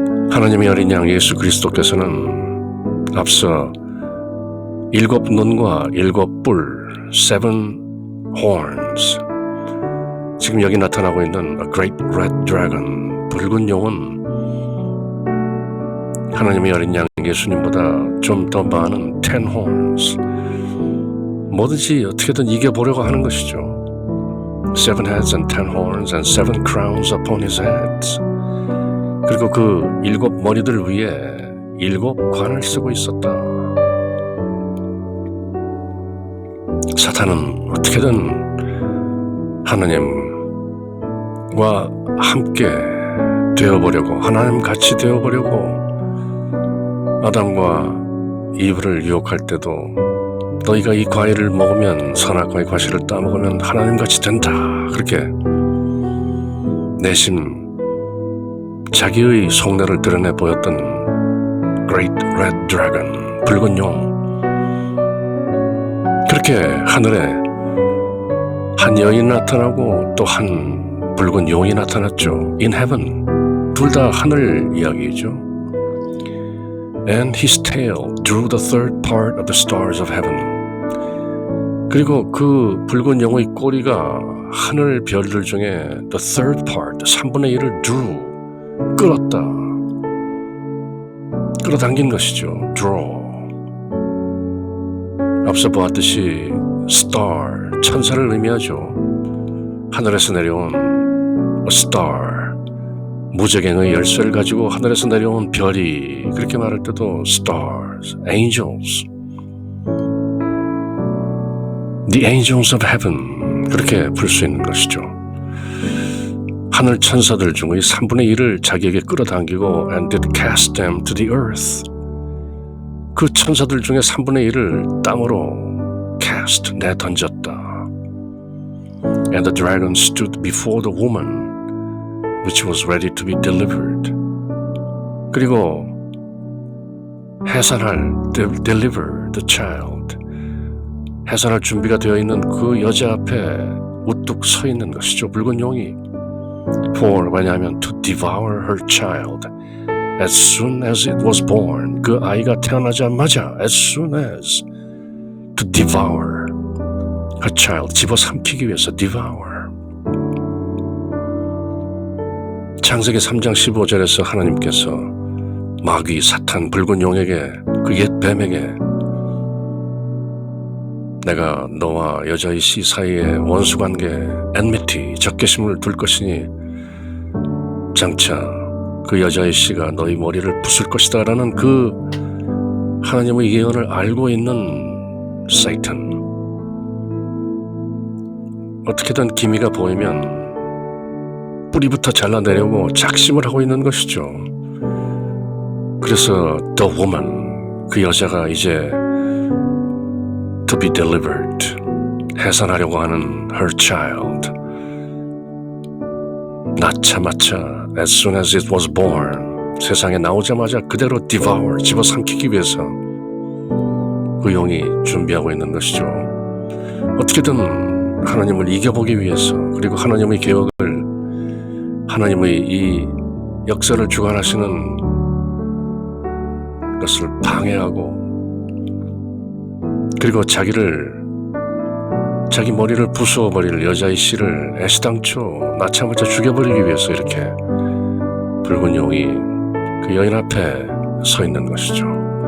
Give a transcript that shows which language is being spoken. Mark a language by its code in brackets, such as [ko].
[ko] 하나님의 어린 양 예수 그리스도께서는 앞서 7 눈과 7 뿔, [en] 7 horns. [ko] 지금 여기 나타나고 있는 [en] A Great Red Dragon, [ko] 붉은 용은 하나님의 어린 양 예수님보다 좀 더 많은 [en] 10 horns. [ko] 뭐든지 어떻게든 이겨보려고 하는 것이죠. [en] 7 heads and 10 horns and 7 crowns upon his heads. [ko] 그리고 그 7 머리들 위에 7 관을 쓰고 있었다. 사탄은 어떻게든 하나님과 함께 되어보려고, 하나님 같이 되어보려고 아담과 이브를 유혹할 때도 너희가 이 과일을 먹으면 선악과의 과실을 따먹으면 하나님같이 된다. 그렇게 내심 자기의 속내를 드러내 보였던 [en] Great Red Dragon, [ko] 붉은 용. 그렇게 하늘에 한 여인이 나타나고 또 한 붉은 용이 나타났죠. [en] In heaven, [ko] 둘 다 하늘 이야기죠. [en] And his tail drew the third part of the stars of heaven. [ko] 그리고 그 붉은 용의 꼬리가 하늘 별들 중에 [en] the third part, [ko] 3분의 1을 [en] drew, [ko] 끌었다. 끌어당긴 것이죠. draw. 앞서 보았듯이 star, 천사를 의미하죠. 하늘에서 내려온 [en] a star, [ko] 무저갱의 열쇠를 가지고 하늘에서 내려온 별이, 그렇게 말할 때도 [en] stars, angels, the angels of heaven, [ko] 그렇게 부를 수 있는 것이죠. 하늘 천사들 중의 3분의 1을 자기에게 끌어당기고 [en] and did cast them to the earth. [ko] 그 천사들 중에 3분의 1을 땅으로 cast, 내던졌다. [en] And the dragon stood before the woman which was ready to be delivered. [ko] 그리고 해산할, [en] deliver the child, [ko] 해산할 준비가 되어 있는 그 여자 앞에 우뚝 서 있는 것이죠. 붉은 용이. [en] For, [ko] 왜냐하면 [en] to devour her child as soon as it was born. [ko] 그 아이가 태어나자마자 [en] as soon as, to devour her child, [ko] 집어삼키기 위해서 devour. 창세기 3장 15절에서 하나님께서 마귀, 사탄, 붉은 용에게, 그 옛 뱀에게 내가 너와 여자의 씨 사이에 원수관계, enmity, 적개심을 둘 것이니 장차 그 여자의 씨가 너희 머리를 부술 것이다 라는 그 하나님의 예언을 알고 있는 Satan. 어떻게든 기미가 보이면 뿌리부터 잘라내려고 작심을 하고 있는 것이죠. 그래서 [en] the woman, [ko] 그 여자가 이제 [en] to be delivered, [ko] 해산하려고 하는 [en] her child, [ko] 낳자마자 [en] as soon as it was born, [ko] 세상에 나오자마자 그대로 devour, 집어삼키기 위해서 그 용이 준비하고 있는 것이죠. 어떻게든 하나님을 이겨보기 위해서, 그리고 하나님의 계획을, 하나님의 이 역사를 주관하시는 것을 방해하고, 그리고 자기 머리를 부수어버릴 여자의 씨를 애시당초 낳자마자 죽여버리기 위해서 이렇게 붉은 용이 그 여인 앞에 서 있는 것이죠.